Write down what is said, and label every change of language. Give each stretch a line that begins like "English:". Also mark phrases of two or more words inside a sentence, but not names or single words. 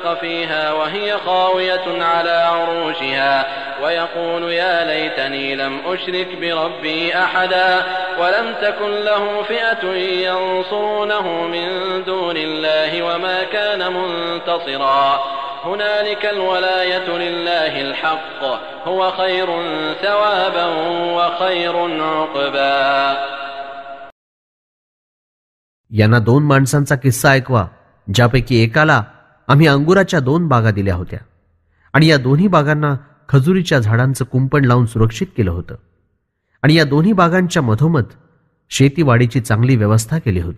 Arabic: فيها وهي خاوية على عروشها ويقول يا ليتني لم أشرك بربي أحدا ولم تكن له فئة ينصرونه من دون الله وما كان منتصرا هنالك الولاية لله الحق هو خير ثوابا وخير عقبا.
Marathi: यांना 2 माणसांचा किस्सा ऐकवा, ज्यापैकी एकाला आम्ही अंगुराच्या 2 बागा दिल्या होत्या आणि या दोन्ही बागांना खजुरीच्या झाडांचं कुंपण लावून सुरक्षित केलं होतं आणि या दोन्ही बागांच्या मधोमध शेतीवाडीची चांगली व्यवस्था केली होती.